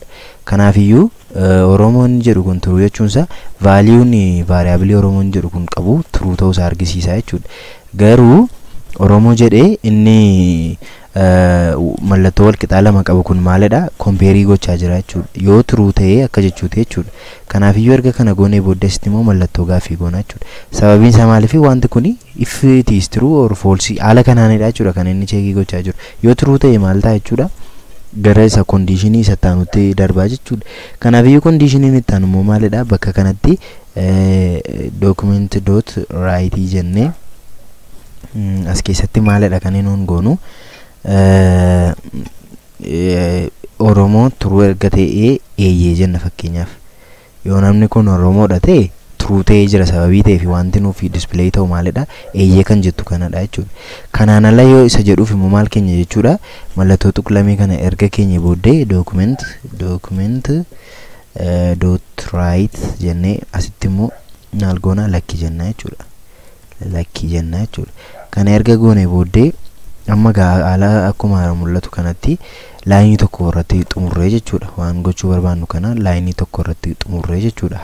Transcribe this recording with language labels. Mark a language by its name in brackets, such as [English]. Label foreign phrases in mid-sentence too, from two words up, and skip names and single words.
[Oromo] Kanaafiyyuu Oromoon jedhu kun true jechuunsa [English] value variable [Oromo] Oromoon jedhu kun qabu true ta'uu isaa argisiisa jechuudha. Garuu Oromoo jedhee inni mallattoo wal qixaa lama qabu kun maalidha? Compare gochaa jira jechuudha. Yoo true ta'e akka jechuuti jechuudha. Kanaafiyyuu erga kana goonee booddeessitti immoo mallattoo gaaffii goona jechuudha. Sababiin isaa maaliif wanti kun [English] if it is true or false [Oromo] haala kanaanidha jechuudha kan inni cheekii gochaa jiru. Yoo true ta'e maal ta'a jechuudha? Gara isa conditionii isa taanutti darbaa jechuudha. Kanaafiyyuu conditioniin itti aanu immoo maalidha? Bakka kanatti document.write jennee as keessatti maalidha kan inni goonu Oromoo true erga ta'ee eeyyee jenna fakkeenyaaf. Yoo namni kun Oromoodha ta'e true ta'ee jira sababii ta'eef wanti nuuf display ta'u maalidha? Eeyyee kan jettu kanadha jechuudha. Kanaan ala yoo isa jedhuuf immoo maal keenya jechuudha? Mallattoo tuqlamee kana erga keenya booddee [English] document dot write [Oromo] jennee asitti immoo maal goona lakki jenna jechuudha. Lakki jenna jechuudha. Kana erga goone booddee amma haala akkuma mul'atu kanatti laayinii tokko irratti xumurree jechuudha. Waan gochuu barbaannu kana laayinii tokko irratti xumurree jechuudha.